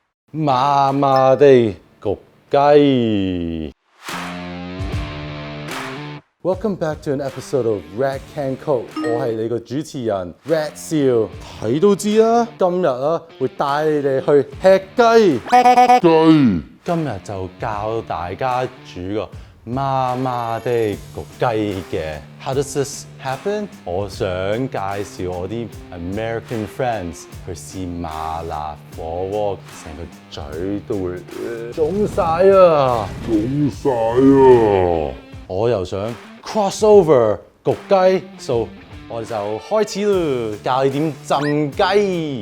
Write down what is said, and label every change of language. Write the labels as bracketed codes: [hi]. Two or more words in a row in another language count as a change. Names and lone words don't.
[yue] 麻麻地焗雞。 [en] Welcome back to an episode of Rat Can Cook。 [yue] 我係你個主持人 Rat 少，睇都知啦。今日會帶你哋去吃雞。今日就教大家煮個麻麻地焗雞嘅。 [en] How does this happen？ [yue] 我想介紹我啲 [en] American friends [yue] 去試麻辣火鍋，成個嘴都會腫晒啊！我又想 crossover 焗雞 ，so 我哋就開始啦，教你點浸雞。